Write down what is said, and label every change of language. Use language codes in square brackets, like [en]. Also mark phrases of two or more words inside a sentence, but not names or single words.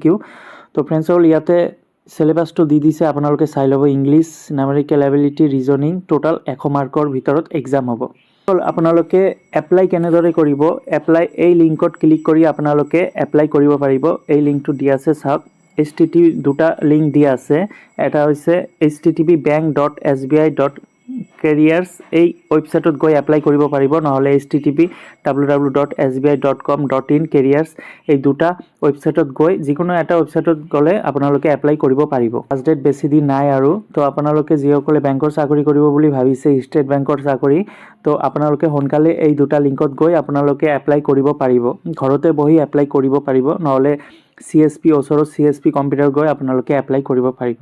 [as] তো ফ্ৰেণ্ডসকল, ইয়াতে চিলেবাছটো দি দিছে, আপোনালোকে চাই ল'ব। [en] English, numerical ability, reasoning, total [as] 100 মাৰ্কৰ ভিতৰত এক্সাম হ'ব। আপোনালোকে এপ্লাই কেনেদৰে কৰিব? এপ্লাই এই লিংকত ক্লিক কৰি আপোনালোকে এপ্লাই কৰিব পাৰিব। এই লিংকটো দিয়া আছে চাওক। HTTP দুটা লিংক দিয়া আছে। এটা হৈছে http://bank.sbi.careers, এই ৱেবছাইটত গৈ এপ্লাই কৰিব পাৰিব, নহ'লে http://www.sbi.com.in/careers, এই দুটা ৱেবছাইটত গৈ যিকোনো এটা ৱেবছাইটত গ'লে আপোনালোকে এপ্লাই কৰিব পাৰিব। [en] last date [as] বেছি দিন নাই আৰু। তো আপোনালোকে যিসকলে বেংকৰ চাকৰি কৰিব বুলি ভাবিছে, ষ্টেট বেংকৰ চাকৰি, তো আপোনালোকে সোনকালে এই দুটা লিংকত গৈ আপোনালোকে এপ্লাই কৰিব পাৰিব। ঘৰতে বহি এপ্লাই কৰিব পাৰিব, নহ'লে CSP ওচৰত CSP কম্পিউটাৰ গৈ আপোনালোকে এপ্লাই কৰিব পাৰিব।